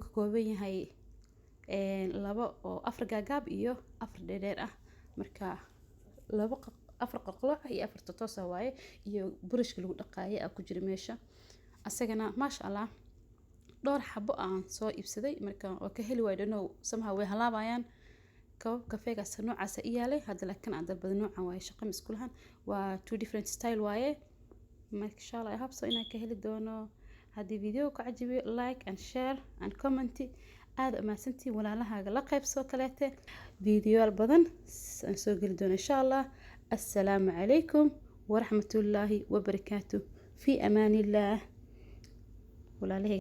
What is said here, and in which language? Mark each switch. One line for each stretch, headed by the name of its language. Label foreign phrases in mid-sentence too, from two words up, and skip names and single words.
Somali: ka kooban yahay laba oo afar gaagaab iyo afar dheedheer ah marka laba afar qalqalooc iyo afar totoos ah waaye iyo burashka lagu dhaqaayay ku jira meesha asagana
Arabic: ما شاء الله
Somali: dhowr xabo aan soo iibsaday marka oo ka heli waayay dhano somehow way halaabayaan koob kafeegaas noocaas iyaalay hadda laakiin aan dalbada noocan waaye shaqo isku lahan waa
English: two different style
Somali: waaye marka
Arabic: إن شاء الله
English: I hope so
Somali: inaan ka heli doono haddii video ku cajibiyo
English: like and share and comment
Somali: aad amaasantii walaalahaaga la qaybsoo kaleete videoyaal badan aan soo geli doono
Arabic: إن شاء الله السلام عليكم ورحمة الله وبركاته في أمان الله
Somali: walaalahayga